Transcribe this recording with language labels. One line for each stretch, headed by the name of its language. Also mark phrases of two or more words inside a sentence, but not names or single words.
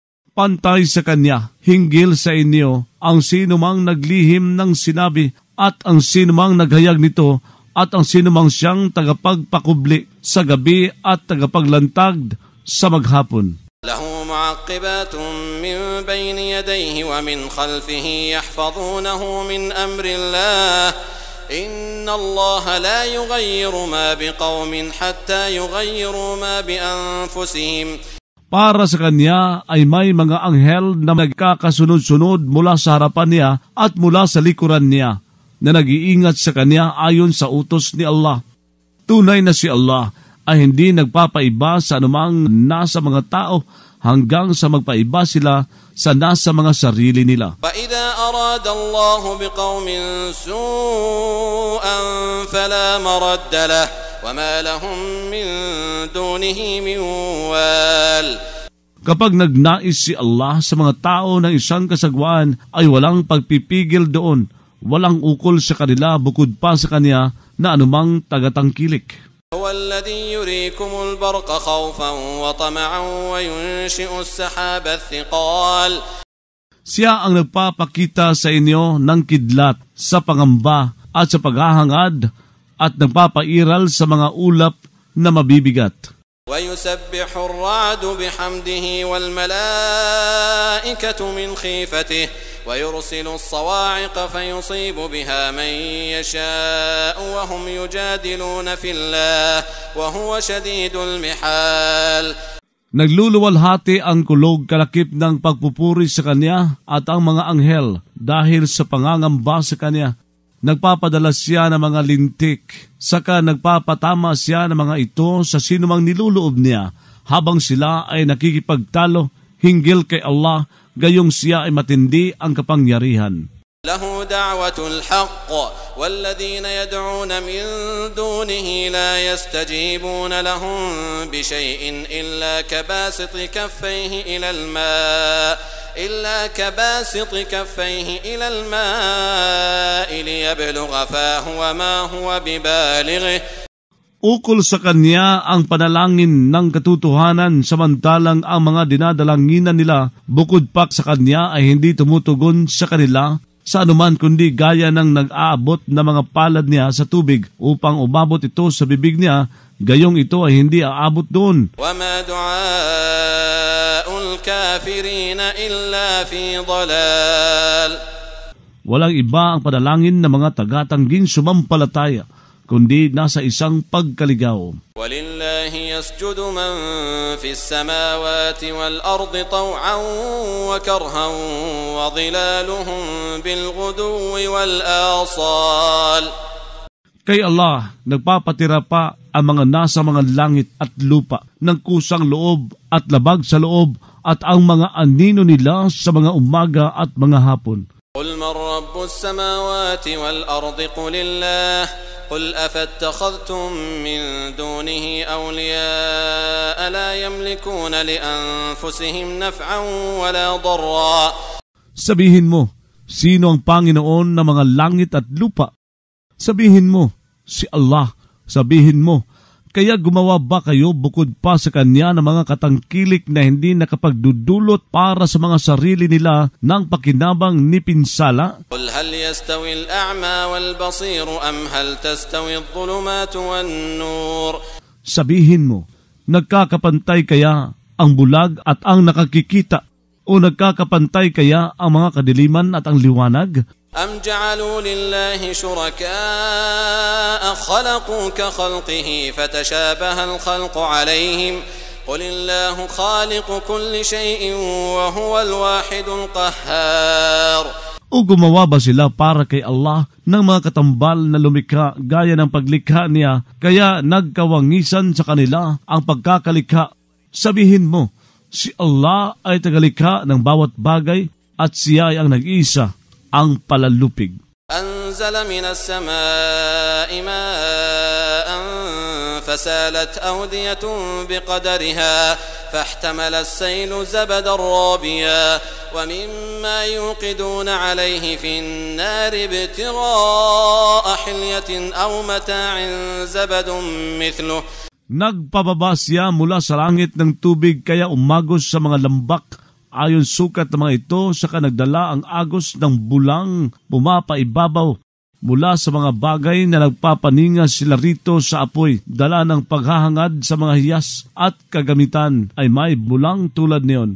Filipino: Pantay sa kanya, hinggil sa inyo, ang sinumang naglihim ng sinabi at ang sinumang naghayag nito at ang sinumang siyang tagapagpakubli sa gabi at tagapaglantag sa maghapon.
Arabic: له معقبات من بين يديه ومن خلفه يحفظونه من أمر الله إن الله لا يغير ما بقوم حتى يغيروا ما بأنفسهم.
Filipino: Para sa kanya ay may mga anghel na nagkakasunod-sunod mula sa harapan niya at mula sa likuran niya na nag-iingat sa kanya ayon sa utos ni Allah. Tunay na si Allah ay hindi nagpapaiba sa anumang nasa mga tao hanggang sa magpaiba sila sa nasa mga sarili nila.
Arabic: فَإِذَا أَرَادَ اللَّهُ بِقَوْمٍ سُوءًا فَلَا مَرَدَّ لَهُ وَمَا لَهُم مِّن دُونِهِ مِن وَالٍ.
Filipino: Kapag nagnais si Allah sa mga tao ng isang kasagwaan, ay walang pagpipigil doon, walang ukol sa kanila bukod pa sa kanya na anumang tagatangkilik.
Arabic: هو الذي يريكم البرق خوفا وطمعا وينشئ السحاب الثقال.
Filipino: Siya ang nagpapakita sa inyo ng kidlat sa pangamba at sa paghahangad at nagpapairal sa mga ulap na mabibigat.
Arabic: ويسبح الرعد بحمده والملائكة من خيفته ويرسل الصواعق فيصيب بها من يشاء وهم يجادلون في الله وهو شديد المحال.
Filipino: Nagluluwalhati ang kulog kalakip ng pagpupuri sa kanya at ang mga anghel dahil sa pangangamba sa kanya. Nagpapadala siya ng mga lintik, saka nagpapatama siya ng mga ito sa sinumang niluloob niya habang sila ay nakikipagtalo hinggil kay Allah, gayong siya ay matindi ang kapangyarihan.
Arabic: له دعوة الحق والذين يدعون من دونه لا يستجيبون لهم بشيء إلا كباسط كفيه إلى الماء ليبلغ فاه وما هو ببالغه.
Filipino: Ukol sa kanya ang panalangin ng katotohanan, samantalang ang mga dinadalanginan nila bukod pa sa kanya ay hindi tumutugon sa kanila sa anuman kundi gaya ng nag-aabot na mga palad niya sa tubig upang umabot ito sa bibig niya, gayong ito ay hindi aabot doon.
Arabic: وَمَا دُعَاءُ الْكَافِرِينَ إِلَّا فِي ضَلَالٍ.
Filipino: Walang iba ang panalangin ng mga taga-tangging sumampalataya, kundi nasa isang pagkaligaw.
Arabic: وَلِلَّهِ يَسْجُدُ مَنْ فِي السَّمَاوَاتِ وَالْأَرْضِ طَوْعًا وَكَرْهًا وَظِلَالُهُمْ بِالْغُدُوِّ وَالْآصَالِ.
Filipino: Kay Allah, nagpapatira pa ang mga nasa mga langit at lupa ng kusang loob at labag sa loob at ang mga anino nila sa mga umaga at mga hapon.
Arabic: قُلْ مَنْ رَبُّ السَّمَاوَاتِ وَالْأَرْضِ قُلِ اللَّهُ قُلْ أَفَاتَّخَذْتُمْ مِنْ دُونِهِ أَوْلِيَاءَ لَا يَمْلِكُونَ لِأَنفُسِهِمْ نَفْعًا وَلَا ضَرًّا.
Filipino: Sabihin mo, sino ang Panginoon ng mga langit at lupa? Sabihin mo, si Allah. Sabihin mo, kaya gumawa ba kayo bukod pa sa Kanya ng mga katangkilik na hindi nakapagdudulot para sa mga sarili nila ng pakinabang ni pinsala?
Arabic: قُلْ هَلْ يَسْتَوِي الْأَعْمَى وَالْبَصِيرُ أَمْ هَلْ تَسْتَوِي الظُّلُمَاتُ وَالنُّورُ.
Filipino: Sabihin mo, nagkakapantay kaya ang bulag at ang nakakikita? O nagkakapantay kaya ang mga kadiliman at ang liwanag?
Arabic: أَمْ جَعَلُوا لِلَّهِ شُرَكَاءَ خَلَقُوا كَخَلْقِهِ فَتَشَابَهَ الْخَلْقُ عَلَيْهِمْ قُلِ اللَّهُ خَالِقُ كُلِّ شَيْءٍ وَهُوَ الْوَاحِدُ الْقَهَّارُ.
Filipino: O gumawa ba sila para kay Allah ng mga katambal na lumikha gaya ng paglikha niya, kaya nagkawangisan sa kanila ang pagkakalikha? Sabihin mo, si Allah ay tagalikha ng bawat bagay at siya ay ang nag-isa, ang palalupig.
Arabic: أنزل من السماء ماء فسالت أودية بقدرها فاحتمل السيل زبدا رابيا ومما يوقدون عليه في النار ابتغاء حلية أو متاع زبد مثله.
Filipino: Nagpababa siya mula sa langit ng tubig kaya umagos sa mga lambak. Ayon sukat ng mga ito, saka nagdala ang agos ng bulang pumapaibabaw mula sa mga bagay na nagpapaninga sila rito sa apoy. Dala ng paghahangad sa mga hiyas at kagamitan ay may bulang tulad niyon.